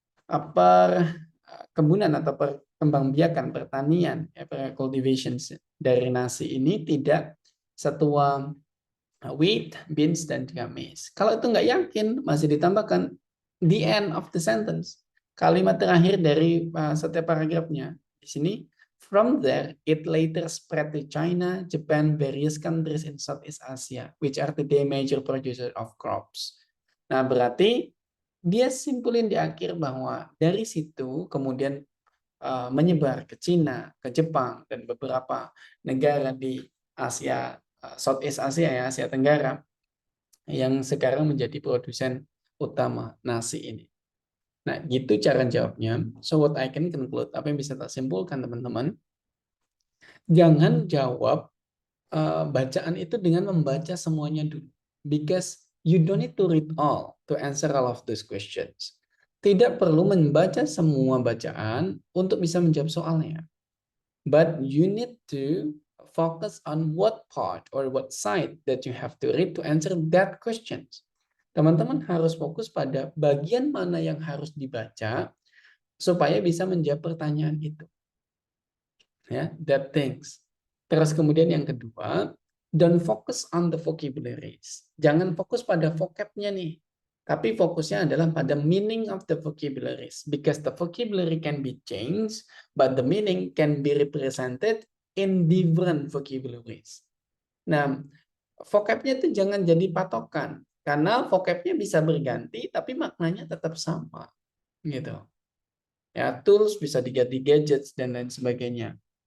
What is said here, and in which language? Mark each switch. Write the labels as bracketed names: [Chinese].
[Indonesian] Perkebunan atau perkembangbiakan pertanian, ya, cultivations dari nasi ini tidak setua wheat, beans, dan juga maize. Kalau itu nggak yakin, masih ditambahkan [English] the end of the sentence. [Indonesian] Kalimat terakhir dari setiap paragrafnya. Di sini, [English] from there, it later spread to China, Japan, various countries in Southeast Asia, which are today major producers of crops. [Indonesian] Nah, berarti dia simpulin di akhir bahwa dari situ kemudian menyebar ke Cina, ke Jepang, dan beberapa negara di Asia, Southeast Asia ya, Asia Tenggara, yang sekarang menjadi produsen utama nasi ini. Nah, gitu cara jawabnya. [English] So what I can conclude, [Indonesian] apa yang bisa tak simpulkan teman-teman, jangan jawab bacaan itu dengan membaca semuanya dulu. [English] Because you don't need to read all to answer all of those questions. [Indonesian] Tidak perlu membaca semua bacaan untuk bisa menjawab soalnya. [English] But you need to focus on what part or what side that you have to read to answer that questions. [Indonesian] Teman-teman harus fokus pada bagian mana yang harus dibaca supaya bisa menjawab pertanyaan itu. [English] Ya, that things. [Indonesian] Terus kemudian yang kedua, [English] don't focus on the vocabularies. [Indonesian] Jangan fokus pada vocabnya nih. Tapi fokusnya adalah pada [English] meaning of the vocabularies. Because the vocabulary can be changed, but the meaning can be represented in different vocabularies. [Indonesian] Nah, vocabnya itu jangan jadi patokan. Karena vocabnya bisa berganti, tapi maknanya tetap sama. Gitu. Ya, tools bisa diganti gadgets dan lain sebagainya.